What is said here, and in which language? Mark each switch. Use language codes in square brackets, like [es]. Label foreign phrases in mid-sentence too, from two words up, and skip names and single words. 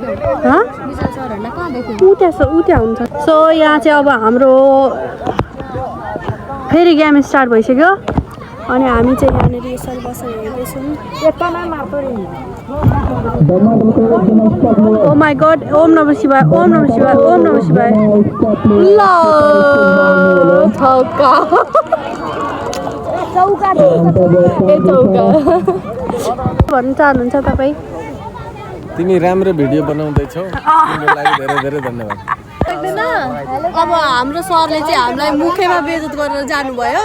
[ne] विशाल सरहरूलाई कहाँ देख्यो उता हुन्छ सो यहाँ चाहिँ अब हाम्रो फेरि [en] game start [ne] भइसक्यो अनि हामी चाहिँ यहाँनिर यसरी बसेर हेर्दैछौँ [en] oh my god [sa] ओम नमः शिवाय ओम नमः शिवाय ओम नमः शिवाय [ne] ल चौका भन्नु चाहनुहुन्छ तपाईँ तिमी राम्रो भिडियो बनाउँदैछौ तिम्रो लागि धेरै धेरै धन्यवाद अब हाम्रो सरले चाहिँ हामीलाई मुखैमा बेइज्जत गरेर जानुभयो